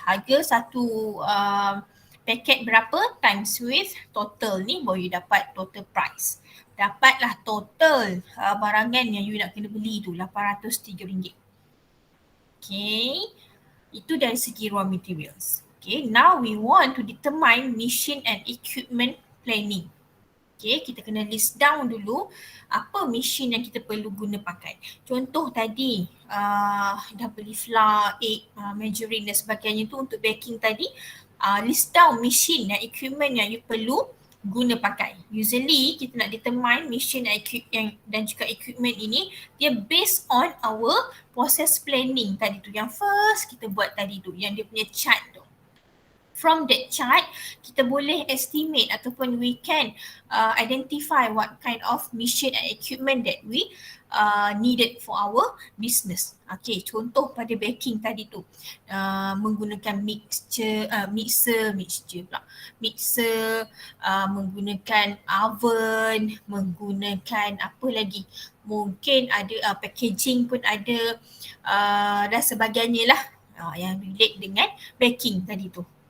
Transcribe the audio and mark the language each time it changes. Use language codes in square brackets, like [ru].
[ms] Harga satu paket berapa [en] times with total [ms] ni, baru you dapat total price. Dapatlah total barangan yang you nak kena beli tu, RM803. Okay, itu dari segi raw materials. [en] Okay, now we want to determine machine and equipment planning. [ms] Okay, kita kena list down dulu apa mesin yang kita perlu guna pakai. Contoh tadi, dah beli flour, egg, margarine dan sebagainya tu untuk baking tadi, list down mesin dan equipment yang you perlu guna pakai. Usually kita nak determine mesin dan juga equipment ini, dia [en] based on our process planning [ms] tadi tu. Yang first kita buat tadi tu, yang dia punya chart tu. [en] From that chart, [ms] kita boleh estimate ataupun [en] we can identify what kind of machine and equipment that we needed for our business. [ms] Okay, contoh pada baking tadi tu, menggunakan mixer, menggunakan oven, menggunakan apa lagi, mungkin ada packaging pun ada, dan sebagainya lah, yang relate dengan baking tadi tu.